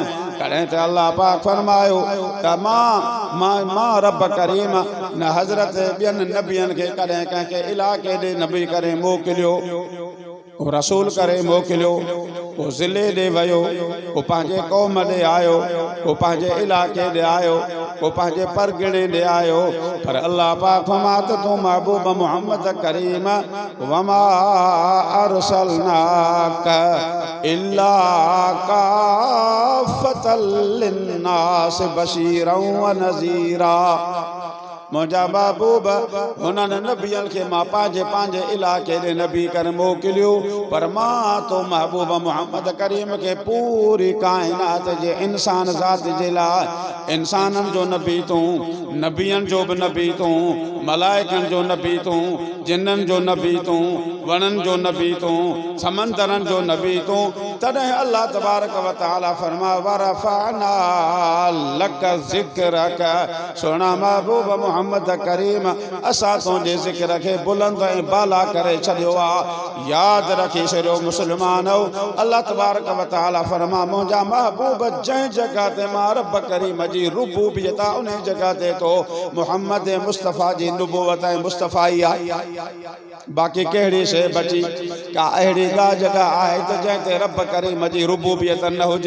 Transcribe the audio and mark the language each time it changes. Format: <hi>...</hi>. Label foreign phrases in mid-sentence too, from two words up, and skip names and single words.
<sd>कॾहिं त अल्लाह पाक फरमायो त मां रब करीम न हज़रत ॿियनि नबियनि खे कॾहिं कंहिंखे इलाइक़े ॾे नबी करे मोकिलियो, रसूल करे मोकिलियो, वो ज़िले ॾे वियो, वो पंहिंजे क़ौम ॾे आयो, वो पंहिंजे इलाइक़े ॾे आयो, वो पंहिंजे परगिणे ॾे आयो। पर अल्लाह पाक फरमात तूं महबूब मोहम्मद करीम</sd> <ar>وما أرسلناك إلا كافة للناس بشيرا ونذيرا.</ar> <sd>मुंहिंजा महबूब हुननि नबियनि खे मां पंहिंजे पंहिंजे इलाइक़े ॾे नबी करे मोकिलियो, पर मां तो महबूब मोहम्मद करीम खे पूरी काइनात जे इंसान ज़ात जे लाइ इंसाननि जो नबी तूं, नबियनि जो बि नबी तूं, मलाइकनि जो नबी तूं, जिन्ननि जो नबी तूं, वणनि जो नबी तूं, समंदरनि जो नबी तूं। तॾहिं</sd> <ar>الله تبارك وتعالى</ar> <sd>फरमा</sd> <ar>ورفعنا لك ذكرك,</ar> <sd>सोना महबूब मोहम्मद करीम असां तुंहिंजे ज़िक्र खे बुलंद ऐं बाला करे छॾियो आहे। यादि रखी छॾियो मुस्लमानो,</sd> <ar>الله تبارك وتعالى</ar> <sd>फरमा मुंहिंजा महबूब जंहिं जॻह ते मां रब करीम जी रुबूबियत आहे उन जॻह ते तो मोहम्मद मुस्तफ़ा जी नुबुवत ऐं मुस्तफ़ाई आहे। बाक़ी कहिड़ी शइ बची, का अहिड़ी का जॻह आहे त जंहिं ते रब करीम जी रुबूबियत न हुजे।</sd>